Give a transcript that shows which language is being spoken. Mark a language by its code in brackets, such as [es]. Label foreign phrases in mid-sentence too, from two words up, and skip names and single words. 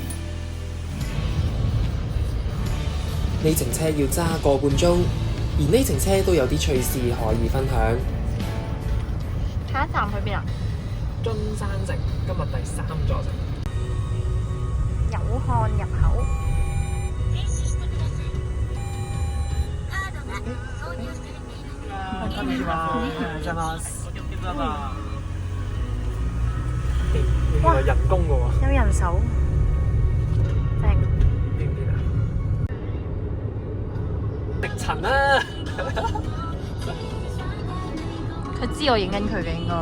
[yue] 呢程車要揸個半鐘，而呢程車都有啲趣事可以分享。下一站去邊啊？津山城，今日第3座城。有漢入口。 [ja] こんにちは。おはようございます。 [yue] 原來人工嘅喎。有人手。正。邊邊啊？迪塵啊！佢知我影緊佢嘅應該。